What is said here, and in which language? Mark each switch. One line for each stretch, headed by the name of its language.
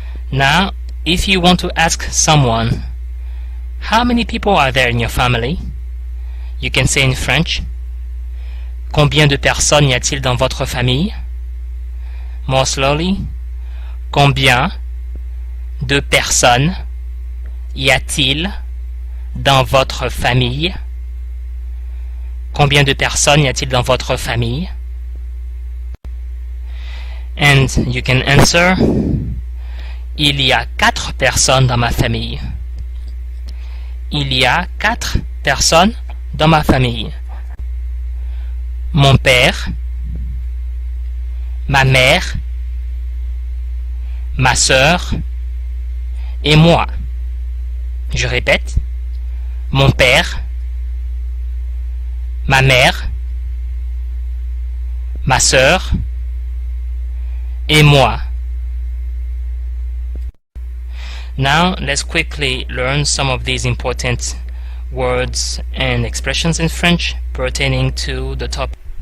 English: Now, if you want to ask someone, how many people are there in your family? You can say in French,
French: combien de personnes y a-t-il dans votre famille?
English: More slowly,
French: combien de personnes y a-t-il dans votre famille? Combien de personnes y a-t-il dans votre famille?
English: And you can answer,
French: il y a 4 personnes dans ma famille. Il y a 4 personnes dans ma famille. Mon père, ma mère, ma sœur et moi. Je répète, mon père, ma mère, ma sœur et moi.
English: Now let's quickly learn some of these important words and expressions in French pertaining to the topic.